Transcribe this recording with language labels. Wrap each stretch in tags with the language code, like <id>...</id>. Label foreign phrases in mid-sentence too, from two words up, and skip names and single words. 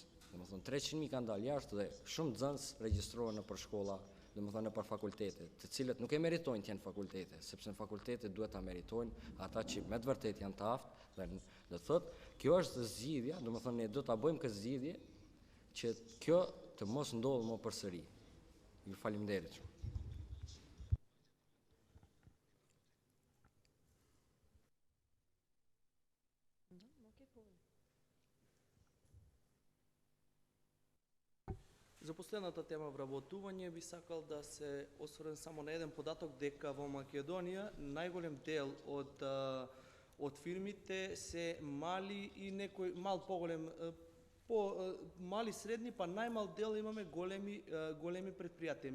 <sq>Domethënë 300.000 kanë dalë jashtë dhe shumë nxënës regjistrohen në për shkolla, domethënë në për fakultete, të cilët nuk e meritojnë të jenë fakultete, sepse në fakultete duhet ta meritojnë ata që me të vërtetë janë të aftë, dhe do thotë, kjo është zgjidhja, domethënë ne do ta bëjmë këtë zgjidhje që kjo të mos ndodhë më përsëri. Ju faleminderit.</sq> <mk>За последната тема вработување би сакал да се осврнем само на еден податок дека во Македонија најголем дел од фирмите се мали и некој мал поголем мали средни, па најмал дел имаме големи предпријатија.</mk>